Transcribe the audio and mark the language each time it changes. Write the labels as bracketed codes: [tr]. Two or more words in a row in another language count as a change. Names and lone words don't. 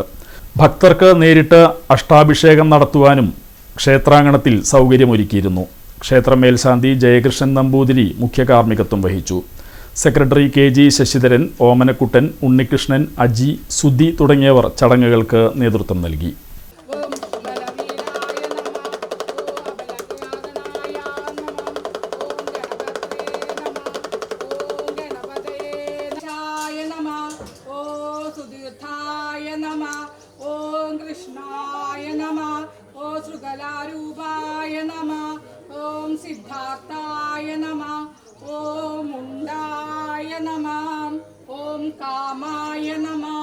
[ml] ഭക്തർക്ക് നേരിട്ട് അഷ്ടാഭിഷേകം നടത്തുവാനും ക്ഷേത്രാങ്കണത്തിൽ സൗകര്യമൊരുക്കിയിരുന്നു. ക്ഷേത്ര മേൽശാന്തി ജയകൃഷ്ണൻ നമ്പൂതിരി മുഖ്യ കാർമ്മികത്വം വഹിച്ചു. സെക്രട്ടറി KG ശശിധരൻ, ഓമനക്കുട്ടൻ, ഉണ്ണികൃഷ്ണൻ, അജി, സുധി തുടങ്ങിയവർ ചടങ്ങുകൾക്ക് നേതൃത്വം നൽകി. [sa] ओम कृष्णाय नमः, ओम श्रुगलारूपाय नमः, ओम सिद्धार्थाय नमः, ओम मुंडाय नमः, ओम कामाय नमः,